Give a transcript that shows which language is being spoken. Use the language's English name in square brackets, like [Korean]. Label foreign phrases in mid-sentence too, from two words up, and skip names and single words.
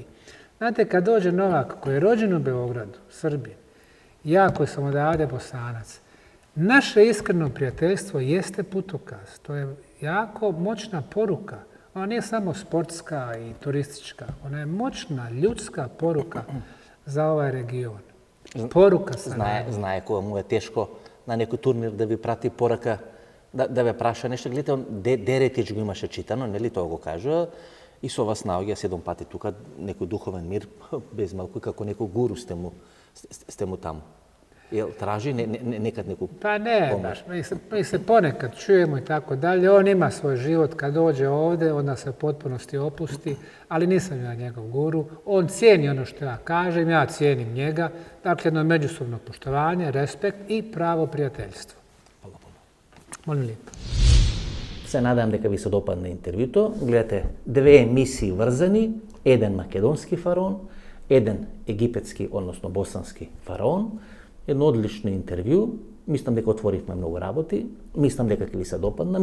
[Bosnian] Znate, kad dođe Novak koji je rođen u Beogradu, Srbin, ja koji sam odavde Bosanac, naše iskreno prijateljstvo jeste putokaz. To je jako moćna poruka. Ona nije samo sportska i turistička. Ona je moćna ljudska poruka za ovaj region. Poruka saradnje. [Macedonian] Знае кога му е тешко на некој турнир да ви прати порака, да ве праша нешто. Гледате, он Деретич го имаше читано, нели тоа го кажува, и со вас наоѓа 7 пати тука некој духовен мир, без малку како некој гуру сте му таму. [Bosnian] Jel traži nekad neku Pa ne, baš. Mi se ponekad čujemo i tako dalje. On ima svoj život. Kad dođe ovdje, onda se u potpunosti opusti. Ali nisam ja njegov guru. On cijeni ono što ja kažem, ja cijenim njega. Dakle, jedno međusobno poštovanje, respekt i pravo prijateljstvo. Molim lijepo. [Macedonian] Се надам дека ви се допадне интервјуто. Гледате две емисии врзани, еден македонски фараон, еден египетски, односно босански фараон. Едно одлично интервју. Мислам дека отворивме многу работи. Мислам дека ќе ви се допадна.